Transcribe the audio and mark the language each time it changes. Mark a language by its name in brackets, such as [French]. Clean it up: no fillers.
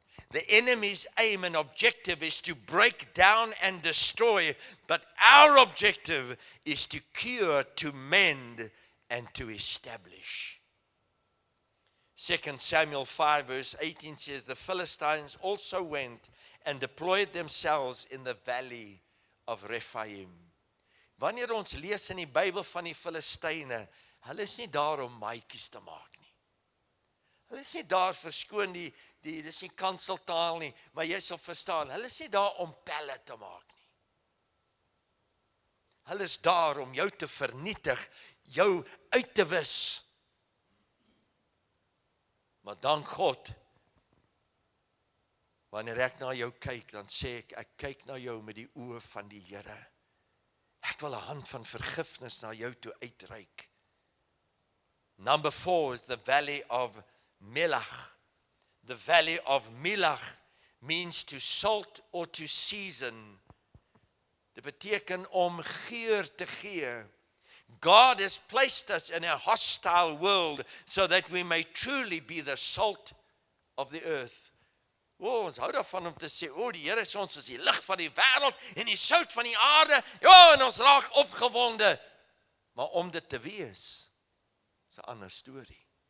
[English] The enemy's aim and objective is to break down and destroy, but our objective is to cure, to mend, and to establish. 2 Samuel 5 verse 18 says, the Philistines also went and deployed themselves in the valley of Rephaim. [Afrikaans] Wanneer ons lees in die Bybel van die Filistyne, hulle is nie daar om maatjies te maak nie. Hulle is nie daar verskoon dis nie kanseltaal nie, maar jy sal verstaan, hulle is nie daar om pelle te maak nie. Hulle is daar om jou te vernietig, jou uit te wis. Maar dank God, wanneer ek na jou kyk, dan sê ek kyk na jou met die oë van die Here. Ek wil 'n hand van vergifnis na jou toe uitreik. [English] Number 4 is the valley of Melach. The valley of Melach means to salt or to season. [Afrikaans] Dit beteken om geur te gee. [English] God has placed us in a hostile world so that we may truly be the salt of the earth. [Afrikaans] Ons hou daarvan om te sê, die Here sê ons is die lig van die wêreld en die sout van die aarde. En ons raak opgewonde. Maar om dit te wees, is 'n ander storie.